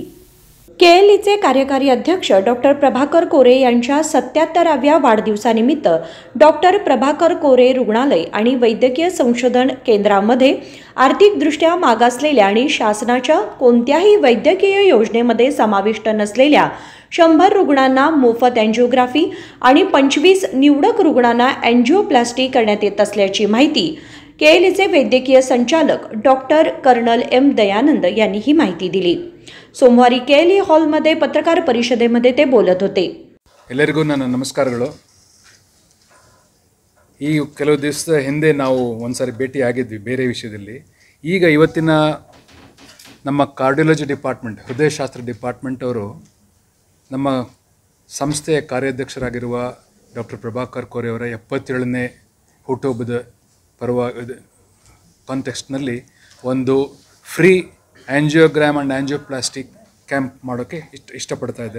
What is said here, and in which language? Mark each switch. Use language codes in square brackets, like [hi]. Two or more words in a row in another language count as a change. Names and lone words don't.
[mr] केलीचे कार्यकारी अध्यक्ष डॉक्टर प्रभाकर कोरे यांच्या 77व्या वाढदिवसानिमित्त डॉक्टर प्रभाकर कोरे रुग्णालय आणि वैद्यकीय संशोधन केंद्रामध्ये आर्थिकदृष्ट्या मागासलेल्या आणि शासनाच्या कोणत्याही वैद्यकीय योजनेमध्ये समाविष्ट नसलेल्या 100 रुग्णांना मोफत अँजिओग्राफी आणि 25 निवडक रुग्णांना अँजिओप्लास्टी करण्यात येत असल्याची माहिती केलीचे वैद्यकीय संचालक डॉक्टर कर्नल M दयानंद यांनी ही माहिती दिली। सोमवारी केली हॉलमध्ये पत्रकार परिषदेमध्ये ते बोलत होते। [kn] ಎಲ್ಲರಿಗೂ ನನ್ನ ನಮಸ್ಕಾರಗಳು। ಈ ಕೆಲವು ದಿವಸದ ಹಿಂದೆ ನಾವು ಒಂದ್ಸರಿ ಭೇಟಿ ಆಗಿದ್ವಿ ಬೇರೆ ವಿಷಯದಲ್ಲಿ। ಈಗ ಇವತ್ತಿನ ನಮ್ಮ ಕಾರ್ಡಿಯಾಲಜಿ ಡಿಪಾರ್ಟ್ಮೆಂಟ್, ಹೃದಯಶಾಸ್ತ್ರ ಡಿಪಾರ್ಟ್ಮೆಂಟ್ ಅವರು ನಮ್ಮ ಸಂಸ್ಥೆಯ ಕಾರ್ಯಾಧ್ಯಕ್ಷರಾಗಿರುವ ಡಾಕ್ಟರ್ ಪ್ರಭಾಕರ್ ಕೋರೆ ಅವರ 77ನೇ ಹುಟ್ಟುಹಬ್ಬದ ಕಾಂಟೆಕ್ಸ್ಟ್ನಲ್ಲಿ ಒಂದು ಫ್ರೀ ಆಂಜಿಯೋಗ್ರಾಮ್ ಆ್ಯಂಡ್ ಆಂಜಿಯೋಪ್ಲಾಸ್ಟಿಕ್ ಕ್ಯಾಂಪ್ ಮಾಡೋಕ್ಕೆ ಇಷ್ಟಪಡ್ತಾ ಇದ್ದಾರೆ।